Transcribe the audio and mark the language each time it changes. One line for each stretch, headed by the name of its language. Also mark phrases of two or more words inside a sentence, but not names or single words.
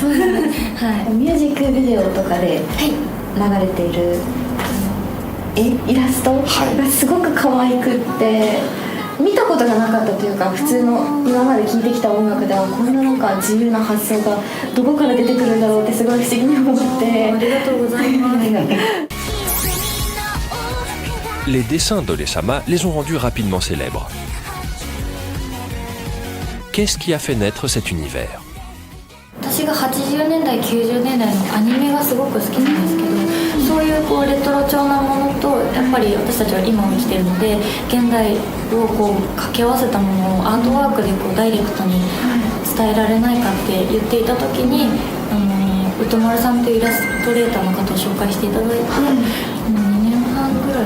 Japanese: そうですね、はい、ミュージックビデオとかで流れているイラストがすごく可愛くって、見たことがなかったというか、普通の今まで聴いてきた音楽ではこんななんか自由な発想がどこから出てくるんだろうってすごい不思議に思って。ありがとうございます。
French: Les dessins d'Ore-sama les ont rendus rapidement célèbres. Qu'est-ce qui a fait naître cet univers?
Japanese: 私が80年代90年代のアニメがすごく好きなんですけど、そういうこうレトロ調なものとやっぱり私たちは今を生きているので現代をこう掛け合わせたものをアートワークでこうダイレクトに伝えられないかって言っていた時に、歌丸さんというイラストレーターの方を紹介していただいて、2年半ぐらい